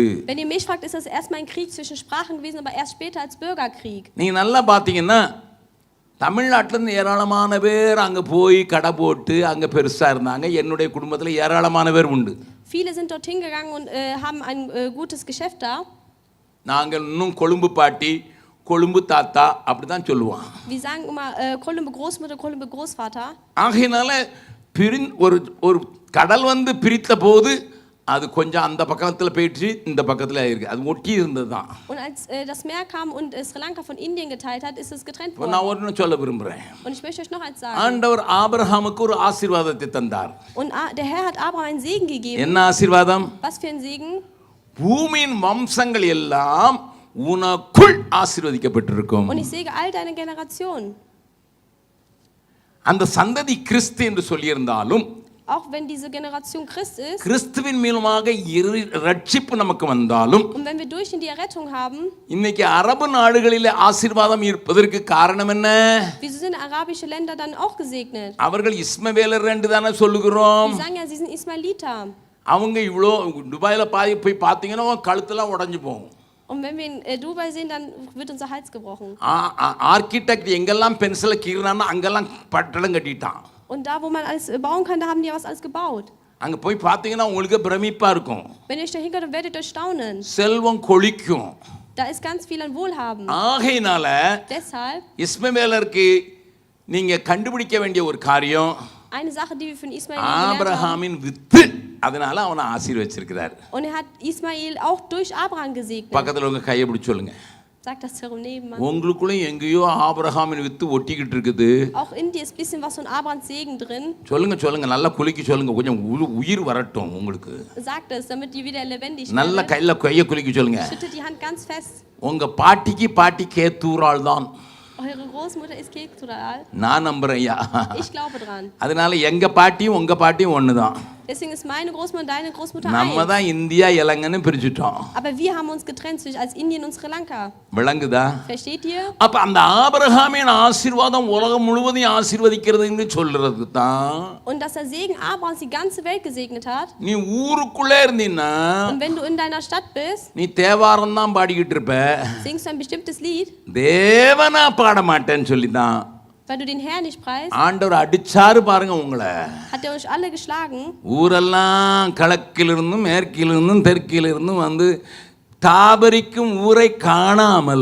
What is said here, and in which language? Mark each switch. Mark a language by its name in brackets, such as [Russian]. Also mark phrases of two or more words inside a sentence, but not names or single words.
[German] Wenn ihr mich fragt, ist das erstmal ein Krieg zwischen Sprachen gewesen, aber erst später als Bürgerkrieg. [Tamil] நீங்க நல்லா பார்த்தீங்கன்னா தமிழ்நாட்டிலேருந்து ஏராளமான பேர் அங்கே போய் கடை போட்டு அங்கே பெருசாக இருந்தாங்க. என்னுடைய குடும்பத்தில் ஏராளமான பேர் உண்டு. [German] Viele sind dorthin gegangen und haben ein gutes Geschäft da. [Tamil] நாங்கள் இன்னும் கொழும்பு பாட்டி கொழும்பு தாத்தா அப்படிதான் சொல்லுவோம். [German] Wir sagen immer Kolumbe Großmutter, Kolumbe Großvater. [Tamil] ஆகையினால ஒரு கடல் வந்து பிரித்த போது அது கொஞ்சம் அந்த பக்கத்தில் போயிடுச்சு, இந்த பக்கத்தில் இருக்கு. அது ஒட்டி இருந்தது தான். [German] Und als das Meer kam und Sri Lanka von Indien geteilt hat, ist es getrennt worden. [Tamil] நான் ஒன்று சொல்ல விரும்புகிறேன். [German] Und ich möchte euch noch eins sagen. [Tamil] ஆண்டவர் ஆபிரகாமுக்கு ஒரு ஆசீர்வாதத்தை தந்தார். [German] Und der Herr hat Abraham einen Segen gegeben. [Tamil] என்ன ஆசீர்வாதம்? [German] Was für ein Segen? [Tamil] பூமியின் வம்சங்கள் எல்லாம் உனக்குள் ஆசீர்வதிக்கப்பட்டிருக்கும். [German] Und ich segne all deine Generationen. [Tamil] அந்த சந்ததி கிறிஸ்து என்று சொல்லியிருந்தாலும் [German] auch wenn diese Generation Christ ist, [Tamil] கிறிஸ்துவின் மூலமாக ரட்சிப்பு நமக்கு வந்தாலும், [German] und wenn wir durch ihn die Errettung haben, [Tamil] இன்னைக்கு அரபு நாடுகளிலே ஆசீர்வாதம் இருப்பதற்கு காரணம் என்ன? [German] wieso sind arabische Länder dann auch gesegnet? [Tamil] அவர்கள் இஸ்மவேலர் என்று தானே சொல்லுகிறோம். [German] Wir sagen ja, sie sind Ismailiter. [Tamil] அவங்க இவ்வளோ துபாயில போய் பார்த்தீங்கன்னா கழுத்தெல்லாம் உடைஞ்சு போகும். [German] Und wenn wir in Dubai sehen, dann wird unser Hals gebrochen. [Tamil] ஆர்கிடெக்ட் எங்கெல்லாம் பென்சிலை கீறினானோ அங்கெல்லாம் பட்டடம் கட்டிட்டான். [German] Und da, wo man alles bauen kann, da haben die was alles gebaut. [Tamil] அங்க போய் பார்த்தீங்கன்னா உங்களுக்கு பிரமிப்பா இருக்கும். [German] Wenn ihr euch da hingeht, dann werdet ihr staunen. [Tamil] செல்வம் கொழிக்கும். [German] Da ist ganz viel an Wohlhaben. [Tamil] ஆகையினால [German] Deshalb [Tamil] இஸ்மவேலருக்கு நீங்க கண்டுபிடிக்க வேண்டிய ஒரு காரியம், [German] eine Sache, die wir von Ismail gelernt haben. [Tamil] ஆபிரகாமின் வித்து, அதனால அவனை ஆசீர்வதிச்சிருக்கிறார். [German] Und er hat Ismail auch durch Abraham gesegnet. [Tamil] பக்கத்துல உங்க கையை பிடிச்சு சொல்லுங்க. [German] Sagt das herum nebenan. [Tamil] உங்களுக்குள்ள எங்கேயோ ஆபிரகாமின் வித்து ஒட்டிக்கிட்டு இருக்குது. [German] Auch in dir ist ein bisschen was von Abrahams Segen drin. [Tamil] சொல்லுங்க நல்லா குலுக்கி சொல்லுங்க, கொஞ்சம் உயிர் வரட்டும் உங்களுக்கு. [German] Sagt es, damit die wieder lebendig [Tamil] நல்ல கையை குலுக்கி சொல்லுங்க. [German] Schüttet die Hand ganz fest. [Tamil] உங்க பாட்டி கேத்தூரால் தான். [German] Eure Großmutter ist Kektural. [Tamil] நான் நம்புறேன்யா. [German] Ich glaube dran. [Tamil] அதனால எங்க பாட்டியும் உங்க பாட்டியும் ஒண்ணுதான். [German] Deswegen ist meine Großmutter und deine Großmutter [Tamil] நம்ம தான் இந்தியா இலங்கைன்னு பிரிச்சுட்டோம். [German] Aber wir haben uns getrennt als Indien und Sri Lanka. [Tamil] விளங்குதா? [German] Versteht ihr? [Tamil] அப்ப அந்த ஆபிரகாமின் ஆசீர்வாதம் உலகம் முழுவதையும் ஆசீர்வதிக்கிறது என்று சொல்றது தான். [German] Und dass der Segen Abrahams die ganze Welt gesegnet hat. [Tamil] நீ ஊருக்குள்ளே இருந்தீன்னா, [German] und wenn du in deiner Stadt bist, [Tamil] நீ தேவாரம் தான் பாடிக்கிட்டு இருப்ப. [German] singst du ein bestimmtes Lied. [Tamil] தேவனா பாட மாட்டேன்னு சொல்லிதான். [German] Weil du den Herrn nicht preist. [Tamil] ஆண்டவர் அடிச்சாரு பாருங்க உங்களை. [German] Hat er euch alle geschlagen? [Tamil] ஊரெல்லாம் கிழக்கிலிருந்தும் மேற்கிலிருந்தும் தெற்கிலிருந்தும் வந்து தாபரிக்கும் ஊரை காணாமல்.